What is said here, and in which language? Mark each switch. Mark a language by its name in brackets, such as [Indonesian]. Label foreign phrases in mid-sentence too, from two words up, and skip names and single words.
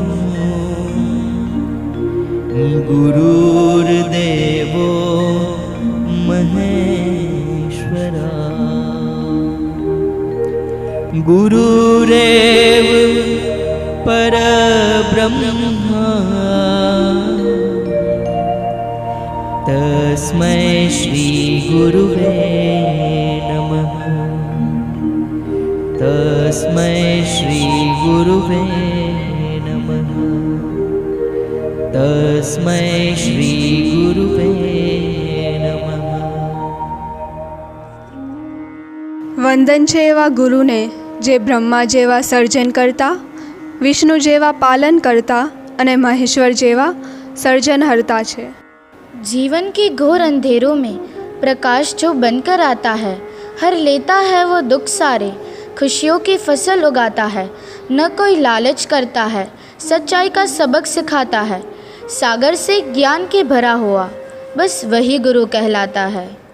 [Sanskrit] गुरुर्देवो महेश्वरा गुरुरेव परब्रह्मा तस्मै श्री गुरुवे नमः तस्मै श्री गुरुवे नमः तस्मै श्री गुरुवे नमः। [Gujarati] વંદન છે એવા ગુરુને જે બ્રહ્મા જેવા સર્જન કરતા, વિષ્ણુ જેવા પાલન કરતા અને મહેશ્વર જેવા સર્જનહર્તા છે। [Hindi] जीवन के घोर अंधेरों में प्रकाश जो बनकर आता है, हर लेता है वो दुख सारे, खुशियों की फसल उगाता है, न कोई लालच करता है, सच्चाई का सबक सिखाता है, सागर से ज्ञान के भरा हुआ बस वही गुरु कहलाता है।